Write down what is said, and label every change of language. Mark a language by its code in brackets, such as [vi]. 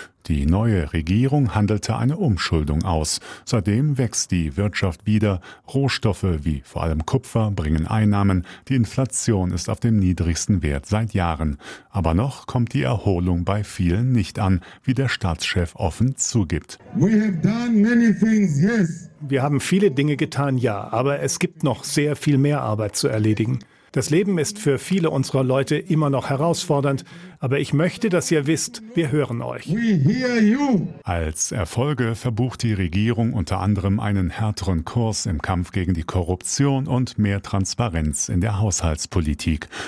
[de] Die neue Regierung handelte eine Umschuldung aus. Seitdem wächst die Wirtschaft wieder. Rohstoffe wie vor allem Kupfer bringen Einnahmen. Die Inflation ist auf dem niedrigsten Wert seit Jahren. Aber noch kommt die Erholung bei vielen nicht an, wie der Staatschef offen zugibt. [en] We have done many things, yes. [de] Wir haben viele Dinge getan, ja, aber es gibt noch sehr viel mehr Arbeit zu erledigen. Das Leben ist für viele unserer Leute immer noch herausfordernd, aber ich möchte, dass ihr wisst, wir hören euch. [en] We hear you. [de] Als Erfolge verbucht die Regierung unter anderem einen härteren Kurs im Kampf gegen die Korruption und mehr Transparenz in der Haushaltspolitik.